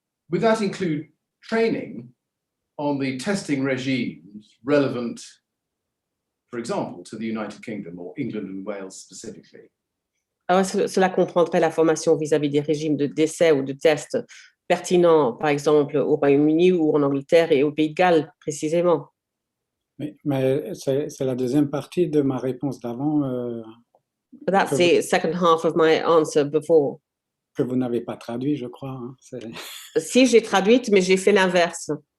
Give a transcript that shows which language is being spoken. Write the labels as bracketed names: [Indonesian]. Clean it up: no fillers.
[English] Would that include training on the testing regimes relevant, for example, to the United Kingdom or England and Wales specifically? [French] Alors, cela comprendrait la formation vis-à-vis des régimes de décès ou de tests pertinents, par exemple, au Royaume-Uni ou en Angleterre et au Pays de Galles, précisément. Mais c'est la deuxième partie de ma réponse d'avant. [English] That's the second half of my answer before. [French] Que vous n'avez pas traduit, je crois. Hein. Si, j'ai traduite, mais j'ai fait l'inverse.